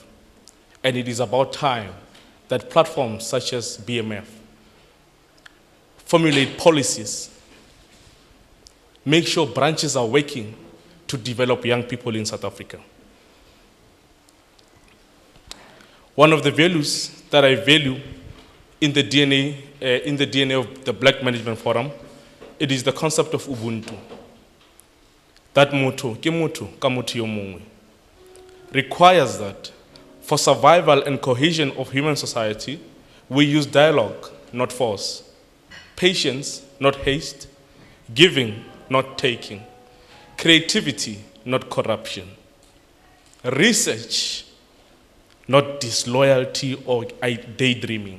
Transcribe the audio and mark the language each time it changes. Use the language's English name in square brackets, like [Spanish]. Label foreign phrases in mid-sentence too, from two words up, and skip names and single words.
[English] And it is about time that platforms such as BMF formulate policies, make sure branches are working to develop young people in South Africa. One of the values that I value in the DNA of the Black Management Forum, it is the concept of Ubuntu. That motto, [Tswana] ke motho ka motho yo mongwe, [English] requires that for survival and cohesion of human society, we use dialogue, not force, patience, not haste, giving, not taking, creativity, not corruption, research, not disloyalty or daydreaming.